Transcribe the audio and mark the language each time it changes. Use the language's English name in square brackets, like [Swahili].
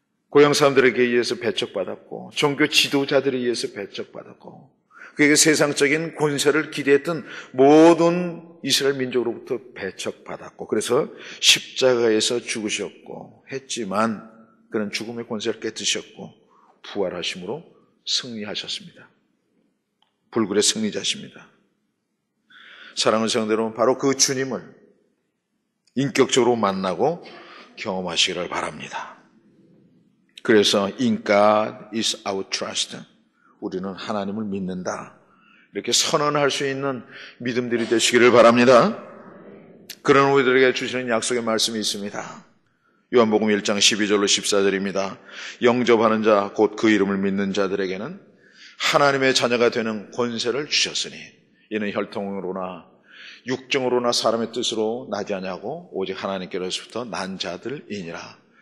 [Korean] 고향 사람들에게 의해서 배척받았고 종교 지도자들에 의해서 배척받았고 그에게 세상적인 권세를 기대했던 모든 이스라엘 민족으로부터 배척받았고 그래서 십자가에서 죽으셨고 했지만 그는 죽음의 권세를 깨뜨셨고 부활하심으로 승리하셨습니다. 불굴의 승리자십니다. 사랑하는 성도들, 바로 그 주님을 인격적으로 만나고 경험하시기를 바랍니다. [English] 그래서 In God is our trust. [Korean] 우리는 하나님을 믿는다. 이렇게 선언할 수 있는 믿음들이 되시기를 바랍니다. 그런 우리들에게 주시는 약속의 말씀이 있습니다. 요한복음 1장 12절로 14절입니다. 영접하는 자, 곧 그 이름을 믿는 자들에게는 하나님의 자녀가 되는 권세를 주셨으니 이는 혈통으로나 육정으로나 사람의 뜻으로 나지 아니하고 오직 하나님께로부터 난 자들이니라.